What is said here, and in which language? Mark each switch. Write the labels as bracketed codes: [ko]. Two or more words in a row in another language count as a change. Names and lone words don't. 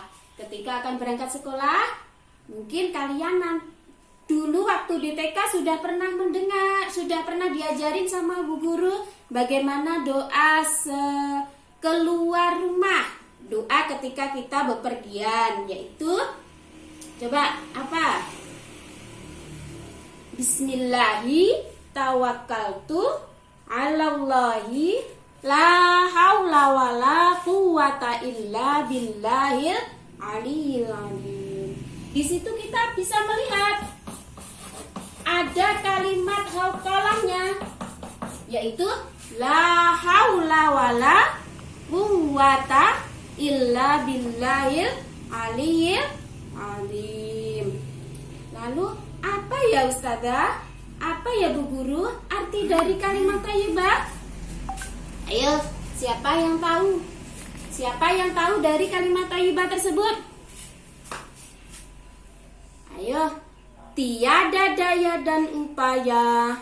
[id] Ketika akan berangkat sekolah, mungkin kalian dulu waktu di TK sudah pernah mendengar, sudah pernah diajarin sama Bu Guru bagaimana doa keluar rumah, doa ketika kita bepergian, yaitu coba apa? [ar] بسم الله توكلت على الله لا حول ولا قوة إلا بالله العلي العظيم. [id] Di situ kita bisa melihat ada kalimat hauqalahnya, yaitu [ar] لا حول ولا قوة إلا بالله العلي العليم. [id] Lalu apa ya Ustazah? Apa ya Bu Guru arti dari kalimat thayyibah? Ayo, siapa yang tahu? Siapa yang tahu dari kalimat thayyibah tersebut? Ayo, tiada daya dan upaya.